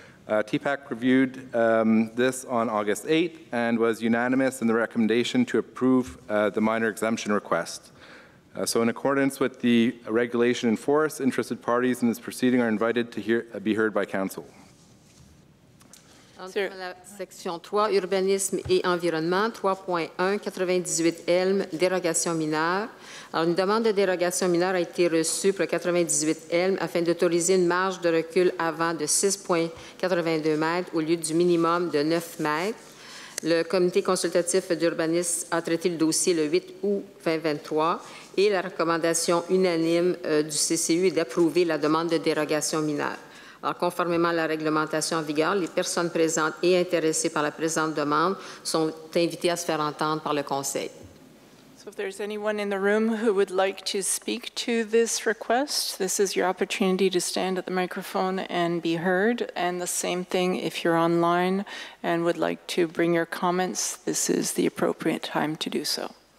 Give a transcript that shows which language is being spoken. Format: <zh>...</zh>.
<en>TPAC reviewed this on August 8th and was unanimous in the recommendation to approve the minor exemption request. So in accordance with the regulation in force, interested parties in this proceeding are invited to be heard by council.</en> <fr>Entre la section 3, urbanisme et environnement, 3.1, 98 Elm, dérogation mineure. Alors, une demande de dérogation mineure a été reçue pour le 98 Elm afin d'autoriser une marge de recul avant de 6,82 mètres au lieu du minimum de 9 mètres. Le comité consultatif d'urbanisme a traité le dossier le 8 août 2023 et la recommandation unanime du CCU est d'approuver la demande de dérogation mineure. Alors, conformément à la réglementation en vigueur, les personnes présentes et intéressées par la présente demande sont invitées à se faire entendre par le Conseil.</fr> <en>So if there's anyone in the room who would like to speak to this request, this is your opportunity to stand at the microphone and be heard. And the same thing if you're online and would like to bring your comments, this is the appropriate time to do so.</en>